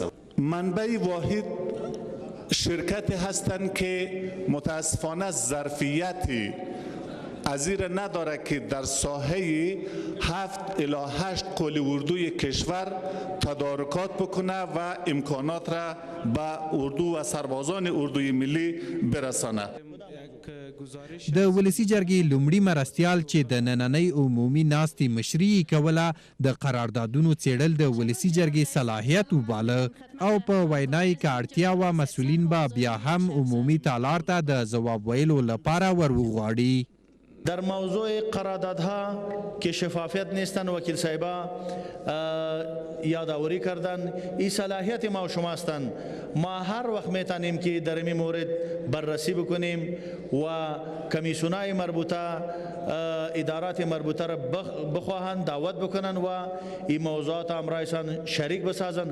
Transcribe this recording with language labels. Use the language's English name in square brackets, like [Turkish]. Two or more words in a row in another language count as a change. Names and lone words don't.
[Persian] منبع واحد شرکتی هستند که متاسفانه ظرفیتی ازیر نداره که در ساحه 7 الی 8 قل اردوی کشور تدارکات بکنه و امکانات را به اردو و سربازان اردوی ملی برسانه. [Pashto] د ولسی جرګې لومړي مرستیال چې د نننۍ عمومي ناستې مشري کوله د قراردادونو څېړل د ولسی جرګې صلاحیت وباله او په وینا یې که اړتیا وه مسؤلین به بیا هم عمومي تالار ته د ځواب ویلو لپاره ور وغواړي. [Persian] در موضوع قراردادها که شفافیت نیستن وکیل صاحبا یادآوری کردن این صلاحیت ما و شما هستند. ما هر وقت میتونیم که در این مورد بررسی بکنیم و کمیسیونای مربوطه ادارات مربوطه را بخواهند دعوت بکنن و این موضوعات هم رایشان شریک بسازن.